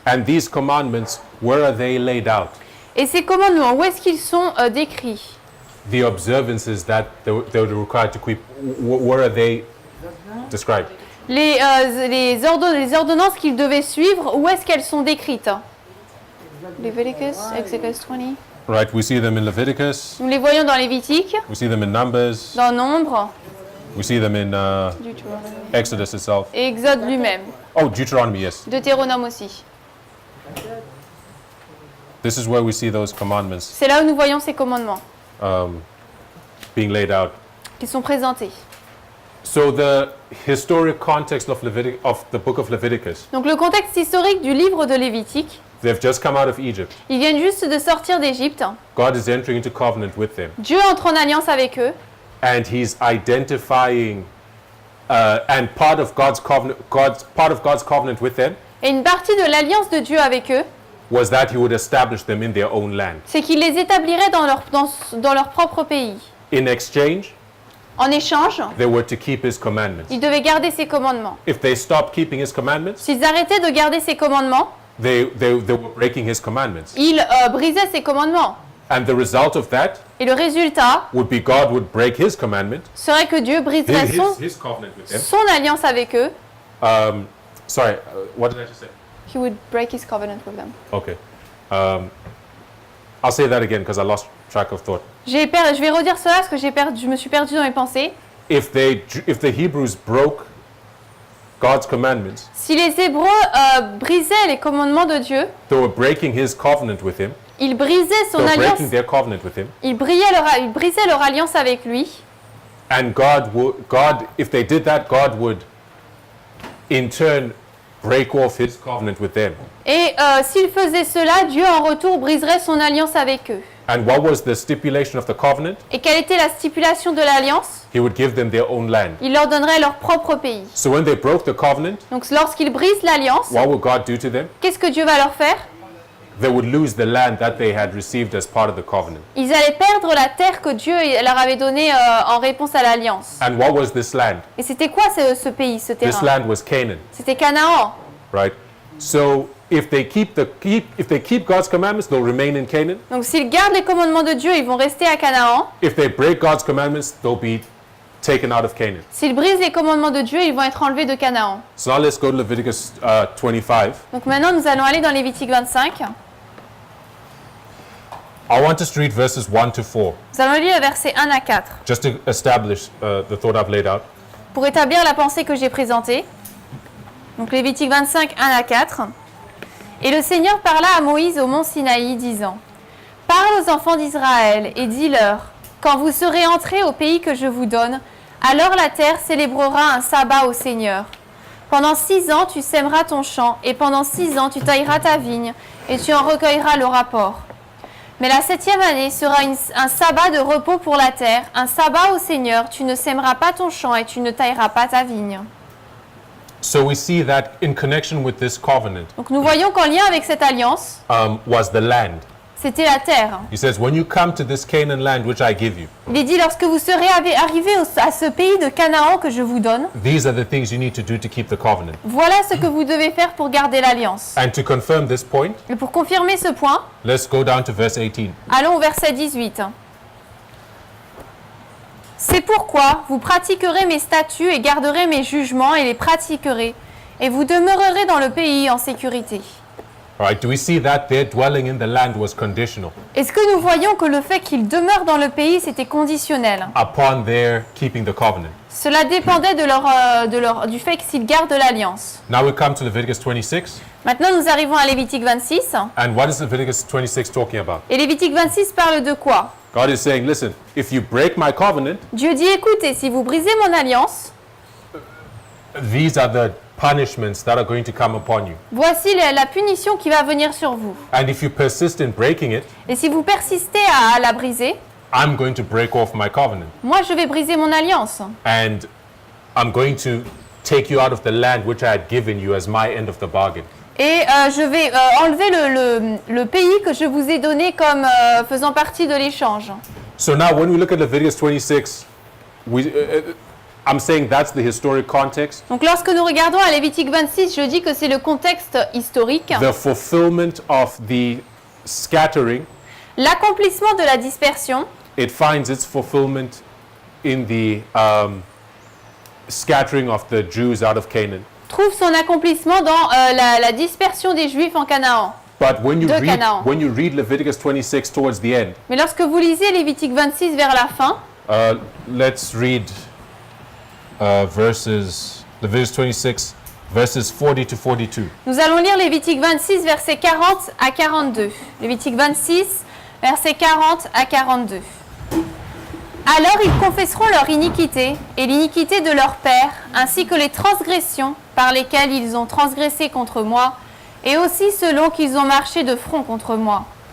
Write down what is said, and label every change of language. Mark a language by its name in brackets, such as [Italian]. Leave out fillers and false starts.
[English] And these commandments, where are they laid out? [French] Et ces commandements, où est-ce qu'ils sont décrits? [English] The observances that they were required to keep, where are they described? [French] Les ordonnances qu'ils devaient suivre, où est-ce qu'elles sont décrites? [English] Leviticus, Exodus 20. Right, we see them in Leviticus, [French] Nous les voyons dans Lévitique, [English] we see them in Numbers, [French] dans Nombre, [English] we see them in Exodus itself. [French] et Exode lui-même. [English] Oh, Deuteronomy, yes. [French] Deutéronome aussi. [English] This is where we see those commandments [French] C'est là où nous voyons ces commandements [English] being laid out. [French] qui sont présentés. [English] So the historic context of the book of Leviticus, [French] Donc le contexte historique du livre de Lévitique, [English] they've just come out of Egypt. [French] ils viennent juste de sortir d'Égypte. [English] God is entering into covenant with them, [French] Dieu entre en alliance avec eux. [English] and He's identifying, and part of God's covenant with them [French] Et une partie de l'alliance de Dieu avec eux, [English] was that He would establish them in their own land. [French] c'est qu'il les établirait dans leur propre pays. [English] In exchange, [French] En échange, [English] they were to keep His commandments. [French] ils devaient garder ses commandements. [English] If they stopped keeping His commandments, [French] S'ils arrêtaient de garder ses commandements, [English] they were breaking His commandments. [French] ils brisaient ses commandements. [English] And the result of that [French] Et le résultat [English] would be God would break His commandment, [French] serait que Dieu briserait [English] His covenant with them. [French] son alliance avec eux. [English] Sorry, what did I just say? He would break his covenant with them. Okay. I'll say that again because I lost track of thought. [French] Je vais redire cela parce que je me suis perdu dans mes pensées. [English] If the Hebrews broke God's commandments, [French] Si les Hébreux brisaient les commandements de Dieu, [English] they were breaking His covenant with Him. [French] ils brisaient [English] They [French] son [English] were [French] alliance, [English] breaking their covenant with Him. [French] ils brisaient leur alliance avec lui. [English] And if they did that, God would, in turn, break off His covenant with them. [French] Et s'ils faisaient cela, Dieu en retour briserait son alliance avec eux. [English] And what was the stipulation of the covenant? [French] Et quelle était la stipulation de l'alliance? [English] He would give them their own land. [French] Il leur donnerait leur propre pays. [English] So when they broke the covenant, [French] Donc lorsqu'ils brisent l'alliance, [English] what would God do to them? [French] qu'est-ce que Dieu va leur faire? [English] They would lose the land that they had received as part of the covenant. [French] Ils allaient perdre la terre que Dieu leur avait donnée en réponse à l'alliance. [English] And what was this land? [French] Et c'était quoi ce pays, ce [English] This [French] terrain? [English] land was Canaan, [French] C'était Canaan. [English] right? So if they keep God's commandments, they'll remain in Canaan. [French] Donc s'ils gardent les commandements de Dieu, ils vont rester à Canaan. [English] If they break God's commandments, they'll be taken out of Canaan. [French] S'ils brisent les commandements de Dieu, ils vont être enlevés de Canaan. [English] So now let's go to Leviticus 25. [French] Donc maintenant, nous allons aller dans Lévitique 25. [English] I want us to read verses 1 to 4, [French] Nous allons lire les versets 1 à 4 [English] just to establish the thought I've laid out. [French] pour établir la pensée que j'ai présentée. Donc Lévitique 25, 1 à 4. Et le Seigneur parla à Moïse au mont Sinaï, disant: Parle aux enfants d'Israël et dis-leur: Quand vous serez entrés au pays que je vous donne, alors la terre célébrera un sabbat au Seigneur. Pendant 6 ans, tu sèmeras ton champ, et pendant 6 ans, tu tailleras ta vigne, et tu en recueilleras le rapport. Mais la 7e année sera un sabbat de repos pour la terre, un sabbat au Seigneur. Tu ne sèmeras pas ton champ et tu ne tailleras pas ta vigne. [English] So we see that in connection with this covenant [French] Donc nous voyons qu'en lien avec cette alliance, [English] was the land. [French] c'était la terre. [English] He says, when you come to this Canaan land which I give you, [French] Il est dit, lorsque vous serez arrivés à ce pays de Canaan que je vous donne, [English] these are the things you need to do to keep the covenant. [French] voilà ce que vous devez faire pour garder l'alliance. [English] And to confirm this point, [French] Et pour confirmer ce point, [English] let's go down to verse 18. [French] allons au verset 18. C'est pourquoi vous pratiquerez mes statuts et garderez mes jugements et les pratiquerez, et vous demeurerez dans le pays en sécurité. [English] All right, do we see that their dwelling in the land was conditional [French] Est-ce que nous voyons que le fait qu'ils demeurent dans le pays, c'était conditionnel? [English] upon their keeping the covenant? [French] Cela dépendait du fait qu'ils gardent l'alliance. [English] Now we come to Leviticus 26. [French] Maintenant, nous arrivons à Lévitique 26. [English] And what is Leviticus 26 talking about? [French] Et Lévitique 26 parle de quoi? [English] God is saying, listen, if you break my covenant, [French] Dieu dit, écoutez, si vous brisez mon alliance, [English] these are the punishments that are going to come upon you. [French] voici la punition qui va venir sur vous. [English] And if you persist in breaking it, [French] Et si vous persistez à la briser, [English] I'm going to break off my covenant. [French] moi je vais briser mon alliance. [English] And I'm going to take you out of the land which I had given you as my end of the bargain. [French] Et je vais enlever le pays que je vous ai donné comme faisant partie de l'échange. [English] So now when we look at Leviticus 26, I'm saying that's the historic context, [French] Donc lorsque nous regardons à Lévitique 26, je dis que c'est le contexte historique, [English] the fulfillment of the scattering. [French] l'accomplissement de la dispersion. [English] It finds its fulfillment in the scattering of the Jews out of Canaan. [French] Trouve son accomplissement dans la dispersion des Juifs en Canaan. [English] But when you [French] De Canaan. [English] read Leviticus 26 towards the end, [French] Mais lorsque vous lisez Lévitique 26 vers la fin, [English] let's read Leviticus 26, verses 40 to 42. [French] nous allons lire Lévitique 26 versets 40 à 42. Lévitique 26 versets 40 à 42. Alors ils confesseront leur iniquité et l'iniquité de leur père, ainsi que les transgressions par lesquelles ils ont transgressé contre moi, et aussi selon qu'ils ont marché de front contre moi.